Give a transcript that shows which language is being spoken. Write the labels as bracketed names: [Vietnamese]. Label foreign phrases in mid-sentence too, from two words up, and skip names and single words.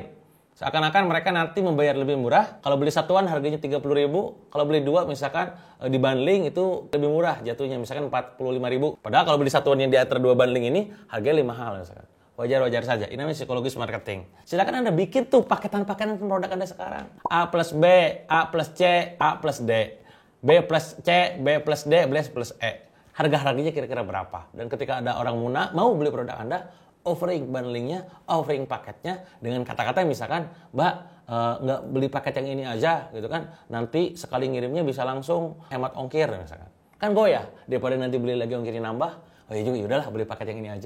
[Indonesian] Seakan-akan mereka nanti membayar lebih murah. Kalau beli satuan harganya 30 ribu. Kalau beli dua misalkan di bundling itu lebih murah jatuhnya. Misalkan 45 ribu. Padahal kalau beli satuan yang di antara dua bundling ini harganya lebih mahal misalkan. Wajar-wajar saja. Ini namanya psikologis marketing. Silakan Anda bikin tuh paketan-paketan produk Anda sekarang. A plus B, A plus C, A plus D. B plus C, B plus D, B plus E. Harga-harganya kira-kira berapa? Dan ketika ada orang mau beli produk Anda, offering bundlingnya, offering paketnya dengan kata-kata misalkan, Mbak, nggak beli paket yang ini aja gitu kan. Nanti sekali ngirimnya bisa langsung hemat ongkir misalkan. Kan goyah. Daripada nanti beli lagi ongkirnya nambah, oh ya udahlah beli paket yang ini aja.